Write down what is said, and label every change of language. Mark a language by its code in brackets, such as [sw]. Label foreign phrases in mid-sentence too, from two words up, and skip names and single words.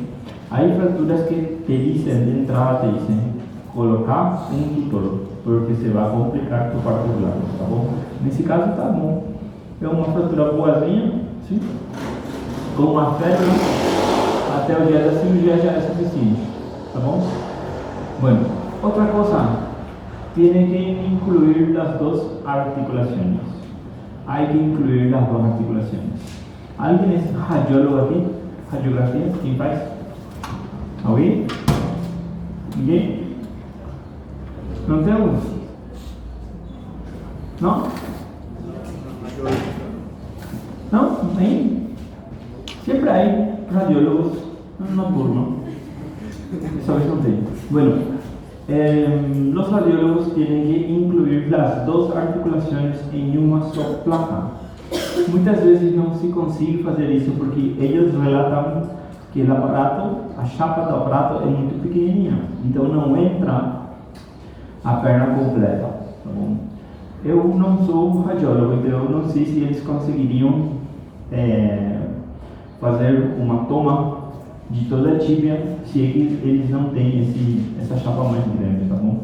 [pt] Há fraturas que te dizem, de entrada te dizem, colocar um tutor, porque se vai complicar tu parto do lado, tá bom? Nesse caso tá bom. É uma fratura boazinha, sim? Com uma férula, até o dia da cirurgia já é suficiente, tá bom? Bueno, outra coisa. [es] Tiene que incluir las dos articulaciones. Hay que incluir las dos articulaciones. ¿Alguien es radiólogo aquí? ¿Radiografía? ¿Quién faz? ¿Alguien? [pt] ¿Ninguém? ¿No temos? ¿No? ¿No? ¿Aí? Sempre hay radiólogos na turma. Essa vez não tem. [es] Bueno. Los radiólogos tienen que incluir las dos articulaciones en una sola placa. [pt] Muitas vezes não se consegue fazer isso porque eles relatam que o aparato, a chapa do aparato é muito pequenininha, então não entra a perna completa, tá bom? Eu não sou radiólogo, então eu não sei se eles conseguiriam fazer uma toma de toda a tíbia, se eles não têm essa chapa mais grande, tá bom?